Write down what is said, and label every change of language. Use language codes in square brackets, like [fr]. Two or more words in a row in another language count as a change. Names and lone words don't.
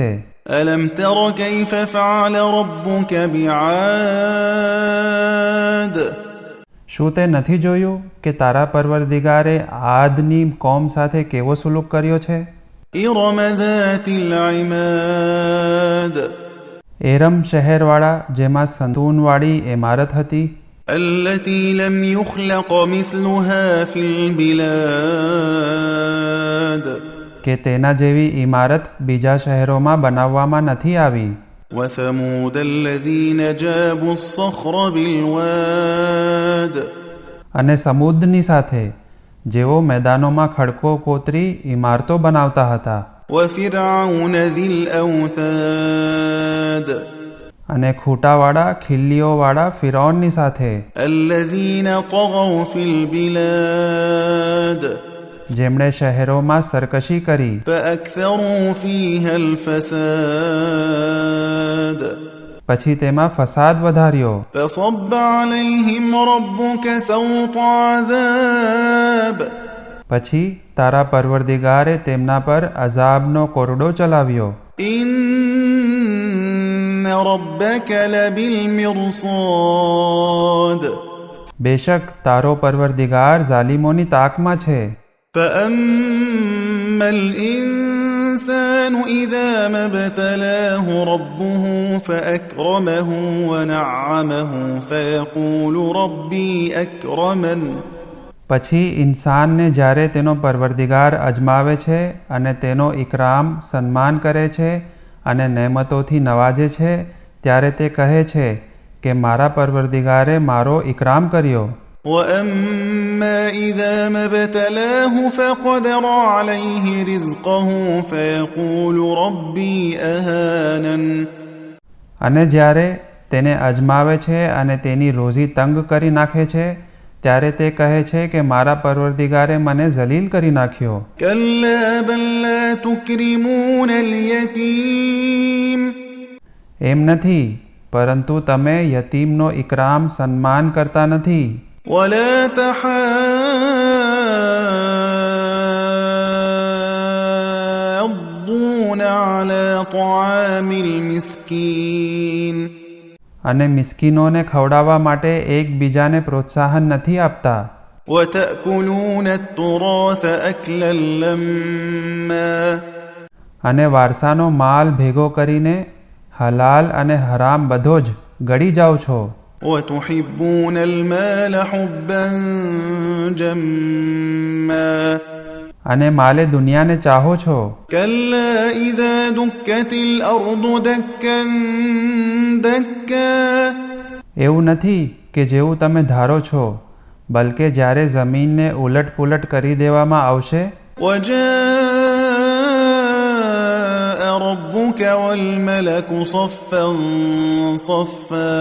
[ar] ألم تر كيف فعل ربك بعاد [gu] શું તે નથી જોયું કે તારા પરવરદિગારે આદની કોમ સાથે કેવો સુલુક કર્યો છે? [ar] إرم ذات العماد [gu] એરમ શહેરવાળા જેમાં સંતૂનવાળી ઇમારત હતી. [ar] التي لم يخلق مثلها في البلاد [gu] કે તેના જેવી ઇમારત બીજા શહેરોમાં બનાવવામાં નથી આવી. [ar] وثمود الذين جابوا الصخر بالواد [gu] અને સમુદ્રની સાથે જેઓ મેદાનોમાં ખડકો કોતરી ઇમારતો બનાવતા હતા. [ar] وفرعون ذي الأوتاد [gu] અને ખૂટાવાળા ખિલ્લીઓવાળા ફિરૌનની સાથે [ar] الذين طغوا في البلاد [gu] જેમણે શહેરોમાં સરકશી કરી [ar] فأكثروا فيها الفساد [gu] પછી તેમાં ફસાદ વધાર્યો. [ar] فصب عليهم ربك سوط عذاب [gu] પછી તારા પરવરદિગારે તેમના પર અઝાબનો કોરડો ચલાવ્યો. [ar] إن ربك لبالمرصاد [gu] બેશક તારો પરવરદિગાર ઝાલિમોની તાકમાં છે. [ar] فأما الإنسان إذا ما ابتلاه ربه فأكرمه ونعمه فيقول ربي أكرمن [gu] પછી ઇન્સાનને જ્યારે તેનો પરવરદિગાર અજમાવે છે અને તેનો ઇકરામ સન્માન કરે છે અને નેમતોથી નવાજે છે ત્યારે તે કહે છે કે મારા પરવરદિગારે મારો ઇકરામ કર્યો. [ar] وأما إذا ما ابتلاه فقدر عليه رزقه فيقول ربي أهانن [gu] અને જ્યારે તેને અજમાવે છે અને તેની રોઝી તંગ કરી નાખે છે ત્યારે તે કહે છે કે મારા પરવરદિગારે મને જલીલ કરી નાખ્યો. [ar] كلا بل لا تكرمون اليتيم [gu] એમ નથી, પરંતુ તમે યતીમનો ઇકરામ સન્માન કરતા નથી. [ar] ولا تحاضون على طعام المسكين [gu] અને મિસ્કીનોને ખવડાવવા માટે એકબીજાને પ્રોત્સાહન નથી આપતા. [ar] وتأكلون التراث أكلا لما [gu] અને વારસાનો માલ ભેગો કરીને હલાલ અને હરામ બધો જ ગળી જાઓ છો. [ar] وتحبون المال حبا جما [gu] અને માલે દુનિયાને ચાહો છો. [ar] كلا إذا دكت الأرض دكا دكا [gu] એવું નથી કે જેવું તમે ધારો છો, બલકે જ્યારે જમીનને ઉલટ પુલટ કરી દેવામાં આવશે [ar] وجاء ربك والملك صفا صفا